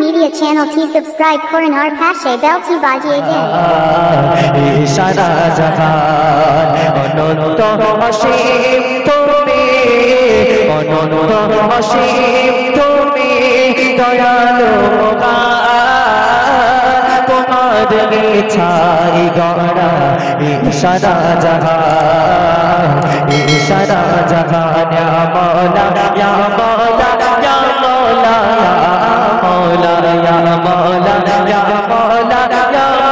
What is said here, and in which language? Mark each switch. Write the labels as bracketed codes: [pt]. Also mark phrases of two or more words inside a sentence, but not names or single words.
[bn] চ্যানেল টি সাবস্ক্রাইব করান আর পাশে বেল টি বাজিয়ে দিন সারা জাহান অনন্ত অসীম তুমি অনন্ত অসীম তুমি দয়ালু তোমার ইচ্ছাই গড়া সারা জাহান সারা জাহান [ar] يا مولا يا مولا يا مولا يا مولا يا مولا يا